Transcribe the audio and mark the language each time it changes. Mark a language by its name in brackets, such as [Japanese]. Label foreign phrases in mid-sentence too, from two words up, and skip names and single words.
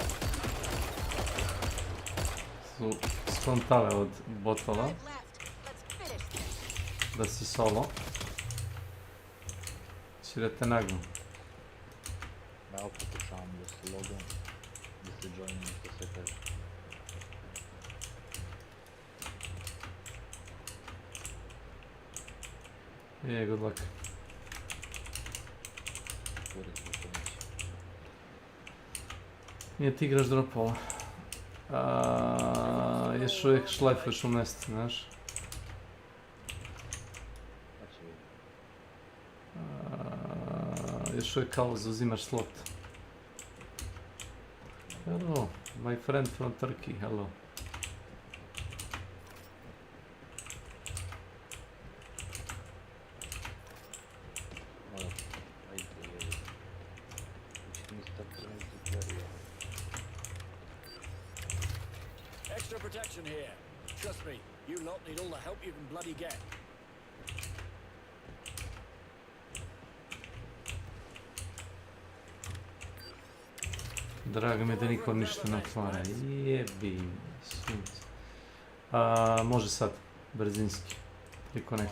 [Serbian] Su skontale od botova. Da si solo. Će da te nagnu. Evo pokušavam da se logam, da se joinim, što se kaže. [English] Good luck. [Serbian] Nije ti igraš dropova. Još uvijek šlefuješ u mjestu, znaš. Još uvijek kao zauzimaš slot. [English] Hello, my friend from Turkey, hello. Extra protection here. Trust me, you lot need all the help you can bloody get. [Serbian] Drago mi je da niko ništa ne otvara. Jebi sunce. Može sad. brzinski. [English] Reconnect.